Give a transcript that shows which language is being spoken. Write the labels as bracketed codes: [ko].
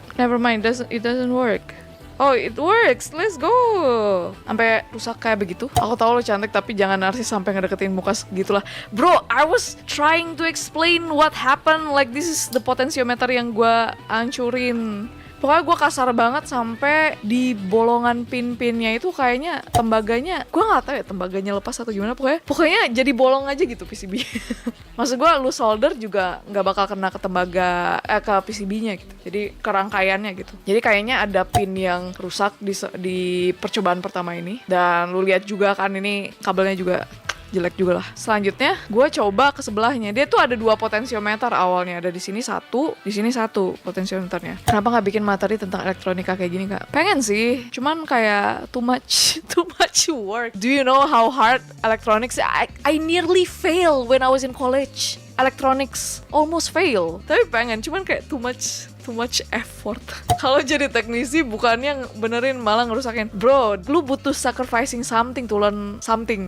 [en] Never mind, it doesn't work. Oh, it works, let's go. [id] Sampai rusak kayak begitu. Aku tahu lu cantik, tapi jangan narsis sampai ngedeketin muka segitulah. [en] Bro, I was trying to explain what happened. Like this is the potentiometer [id] yang gue hancurin. Pokoknya gue kasar banget sampai di bolongan pin-pinnya itu kayaknya tembaganya, gue nggak tahu ya tembaganya lepas atau gimana. Pokoknya jadi bolong aja gitu PCB. Maksud gue lu solder juga nggak bakal kena ke tembaga ke PCB-nya gitu. Jadi ke rangkaiannya gitu. Jadi kayaknya ada pin yang rusak di percobaan pertama ini. Dan lu lihat juga kan ini kabelnya juga jelek juga lah. Selanjutnya gue coba ke sebelahnya, dia tuh ada 2 potensiometer awalnya, ada di sini satu potensiometernya. Kenapa nggak bikin materi tentang elektronika kayak gini Kak? Pengen sih, cuman kayak [en] too much work. Do you know how hard electronics? I nearly failed when I was in college. Electronics almost fail, [id] tapi pengen, cuman kayak [en] too much effort. [id] Kalau jadi teknisi bukannya benerin malah ngerusakin. Bro, lu butuh [en] sacrificing something to learn something.